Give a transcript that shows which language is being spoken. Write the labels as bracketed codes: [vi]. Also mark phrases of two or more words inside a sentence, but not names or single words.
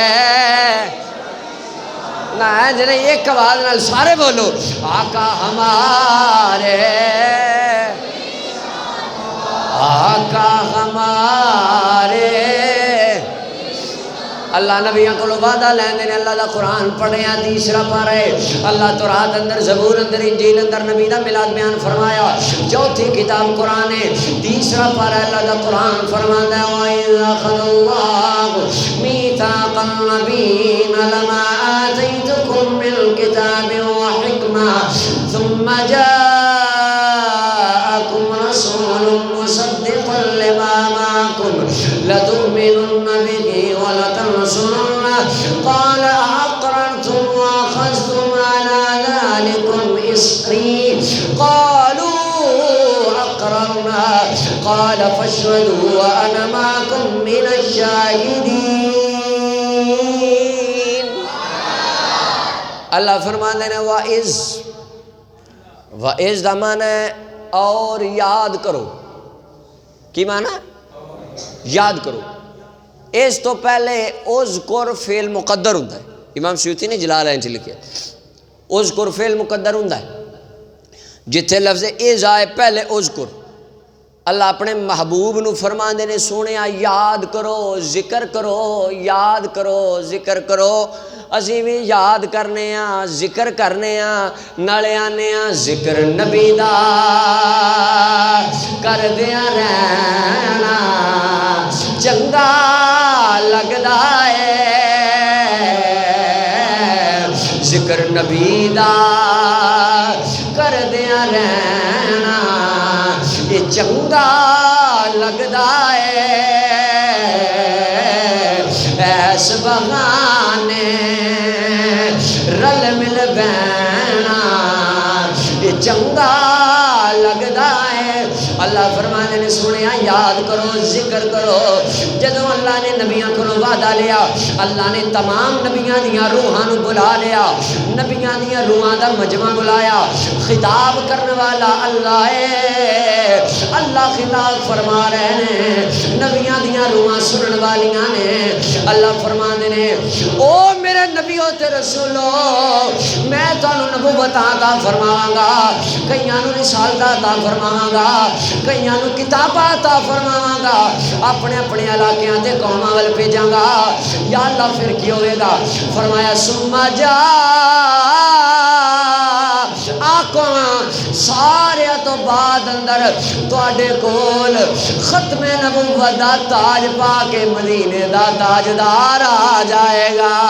[pa] جنہیں ایک آواز نال سارے بولو آقا ہمارے آقا ہمارے اللہ نبیوں کو وعدہ لیندے نے اللہ دا قرآن پڑھے تیسرا پارہ اللہ تورات اندر زبور اندر انجیل اندر نبی دا میلاد بیان فرمایا چوتھی کتاب قرآن ہے تیسرا پارہ اللہ دا قرآن فرماندا ہے [ar] وَإِذْ أَخَذَ اللَّهُ مِيثَاقَ النَّبِيِّينَ لَمَا آتَيْتُكُم مِّن كِتَابٍ وَحِكْمَةٍ ثُمَّ جَاءَكُمْ رَسُولٌ مُّصَدِّقٌ لِّمَا مَعَكُمْ لَتُؤْمِنُنَّ بِهِ وَلَتَنصُرُنَّهُ قَالَ أَقْرَرْتُمْ وَأَخَذْتُمْ عَلَىٰ ذَلِكُمْ إِصْرِي قَالُوا أَقْرَرْنَا قَالَ فَاشْهَدُوا وَأَنَا مَعَكُم مِّنَ الشَّاهِدِينَ [pa] اللہ فرماندے نے وَإِذْ دا معنی ہے اور یاد کرو کی معنی یاد کرو اس تو پہلے اذکر فعل مقدر ہوتا ہے امام سیوطی نے جلالین چ لکھا اذکر فعل مقدر ہوتا ہے جتھے لفظ از آئے پہلے اذکر اللہ اپنے محبوب نو فرماندے نے سونیا یاد کرو ذکر کرو یاد کرو ذکر کرو اسی بھی یاد کرنے ہاں ذکر کرنے ہاں نالے آنے ہاں ذکر نبی دا کردیاں رہنا چنگا لگدا ہے ذکر نبی دا کردیاں رہنا یہ چنگا لگدا ہے ایس بہانے رل مل بہنا یہ چنگا لگدا ہے اللہ فرمانے نے سنیا یاد کرو ذکر کرو جدوں اللہ نے نبیاں کو وعدہ لیا اللہ نے تمام نبیاں دیاں روحاں نو بلا لیا نبیاں دیاں روحاں دا مجمع بلایا خطاب کرنے والا اللہ ہے اللہ خطاب فرما رہے ہیں نبیاں دیاں روحاں سنن والیاں نے اللہ فرمانے نے او میرے نبیوں تے رسولو میں تانوں نبوت عطا فرماواں گا کئیاں نو رسالت عطا فرماواں گا کئیاں نو کتاباں عطا فرماواں گا اپنے اپنے علاقیاں تے قوماں ول بھیجاں گا یا اللہ پھر کی ہوئے گا فرمایا [ar] ثم جا [pa] آقا سارے تو بعد اندر تواڈے کول ختم نبوت دا تاج پا کے مدینے دا تاجدار آ جائے گا